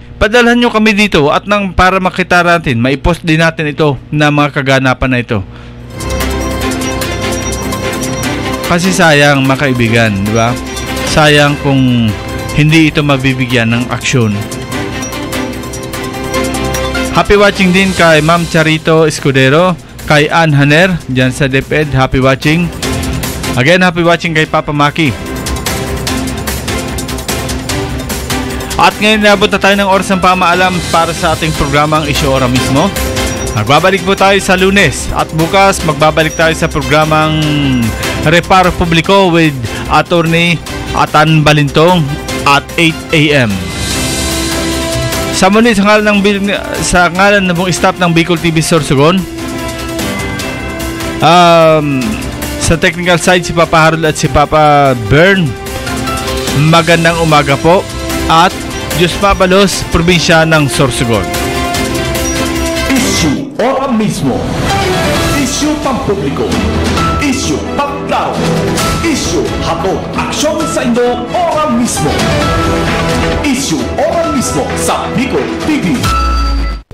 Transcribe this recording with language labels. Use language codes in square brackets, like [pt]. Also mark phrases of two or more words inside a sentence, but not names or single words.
[tl] Padalhan nyo kami dito at para makita natin, maipost din natin ito na mga kaganapan na ito. Kasi sayang mga kaibigan, di ba? Sayang kung hindi ito mabibigyan ng aksyon. [en] Happy watching [tl] din kay Ma'am Charito Escudero, kay Ann Haner, dyan sa DepEd. [en] Happy watching. Again, happy watching kay Papa Maki. [tl] At ngayon nabot na tayo ng oras ng pamaalam para sa ating programang Isyu Ora Mismo. Magbabalik po tayo sa Lunes at bukas magbabalik tayo sa programang Reparo Publiko [en] with Attorney Atan Balintong at 8 a.m. [tl] Sa muli, sa ngalan ng buong staff ng Bicol TV Sorsogon, sa technical side si Papa Harold at si Papa Bern, magandang umaga po at [bik] Diyos Mabalos, [tl] probinsya ng Sorsogon. Isyu Ora Mismo. Isyu pampubliko. Isyu pagklaro. Isyu hatod aksyon sa inyo ora mismo. Isyu Ora Mismo sa Bicol TV.